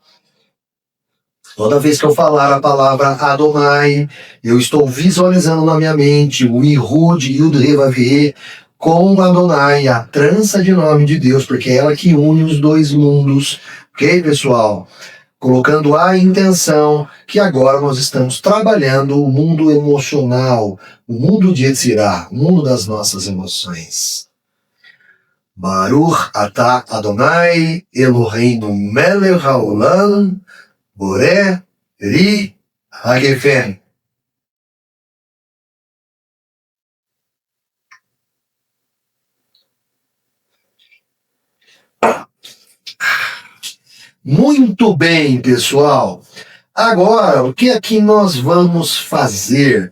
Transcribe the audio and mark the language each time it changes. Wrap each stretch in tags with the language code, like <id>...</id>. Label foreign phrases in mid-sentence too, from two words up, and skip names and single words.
<pt>Toda vez que eu falar a palavra Adonai, eu estou visualizando na minha mente o Yehud Yud-Heh-Vav-Heh com Adonai, a trança de nome de Deus, porque é ela que une os dois mundos. Ok, pessoal? Colocando a intenção que agora nós estamos trabalhando o mundo emocional, o mundo de Yetzirah, o mundo das nossas emoções.</pt> <he>ברוך אתה אדני אלהינו מלך העולם בורא רי הגפן.</he> <pt>Muito bem, pessoal. Agora, o que aqui nós vamos fazer?</pt>